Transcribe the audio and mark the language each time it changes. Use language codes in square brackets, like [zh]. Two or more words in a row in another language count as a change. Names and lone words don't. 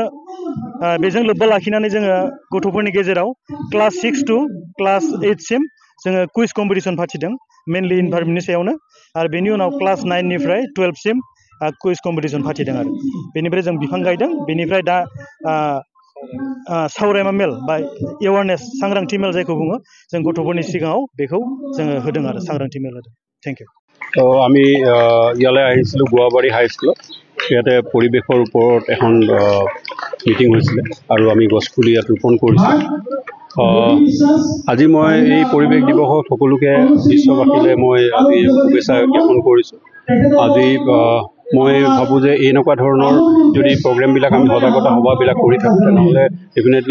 [brx] बेजों लोब्बा लाखिनानै जोङो गथ'फोरनि गेजेराव [en] class 6 to class 8 [brx] सिम जोङो कुइज कम्पिटिसन फाथिदों मेनलि इनभायरनमेन्टनि सायावनो आरो बेनि उनाव क्लास 9 निफ्राय 12 सिम कुइज कम्पिटिसन फाथिदों आरो बेनिफ्राय जों बिफां गायदों बेनिफ्राय दा सावरायमा मेल बा एवारनेस सांग्रांथि मेल जायखौ बुङो जों गथ'फोरनि सिगाङाव बेखौ जोङो होदों आरो सांग्रांथि मेल होदों [en] thank you [as] আমি ইয়ালৈ আহিছিলোঁ গুৱাবাৰী হাইস্কুলত ইয়াতে পৰিৱেশৰ ওপৰত এখন মিটিং হৈছিলে আৰু আমি গছপুলি ইয়াত ৰোপণ কৰিছোঁ আজি মই এই পৰিৱেশ দিৱসত সকলোকে বিশ্ববাসীলৈ মই আজি শুভেচ্ছা জ্ঞাপন কৰিছোঁ আজি মই ভাবোঁ যে এনেকুৱা ধৰণৰ যদি প্ৰগ্ৰেমবিলাক আমি সজাগতা সভাবিলাক কৰি থাকোঁ তেনেহ'লে ডেফিনেটলি